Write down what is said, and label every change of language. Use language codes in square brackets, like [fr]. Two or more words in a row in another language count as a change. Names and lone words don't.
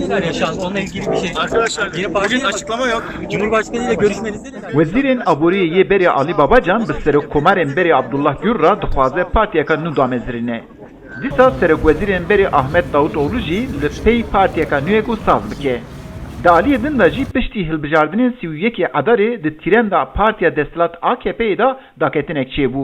[tr] neler yaşandı? Onunla ilgili bir şey. Arkadaşlar bugün açıklama yok. Cumhurbaşkanı ile görüşmenizde neler? [ku] Wezîrên Aboriyê Berê Alî Babacan bi Serokkomarên Berê Abdullah Gül re dixwaze partiyeka nû damezirîne. Dîsa Serokwezîrên Berê Ahmet Davutoğlu jî li pey partiyeka nûyek û saz bike. Di aliyê din de jî piştî hilbijartinên 31 Edarê di tîrenda Partiya Desthilat AKP'yê de daketinek çêbû.